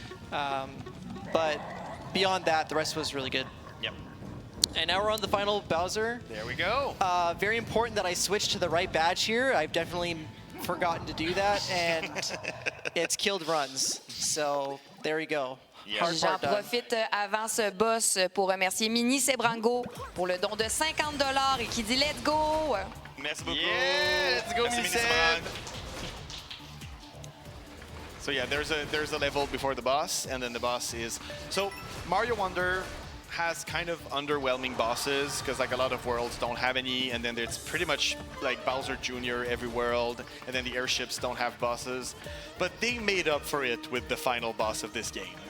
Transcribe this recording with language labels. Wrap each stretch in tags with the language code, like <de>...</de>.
<en>But beyond that, the rest was really good. Yep. And now we're on the final Bowser. There we go. Very important that I switch to the right badge here. I've definitely forgotten to do that, and it's killed runs. So there you go. Yeah. Hard</en> <fr>J'en</fr> <en>part done.</en> <fr>profite avant ce boss pour remercier Mini Sebrango pour le don de 50 $ et qui dit</fr> <en>let's go.</en> <fr>Merci beaucoup.</fr> <en>Yeah, let's go,</en> <fr>Merci, Mini Seb. Seb.</fr> <en>So yeah, there's a level before the boss, and then the boss is so Mario Wonder has kind of underwhelming bosses because like a lot of worlds don't have any, and then it's pretty much like Bowser Jr. every world, and then the airships don't have bosses, but they made up for it with the final boss of this game.</en>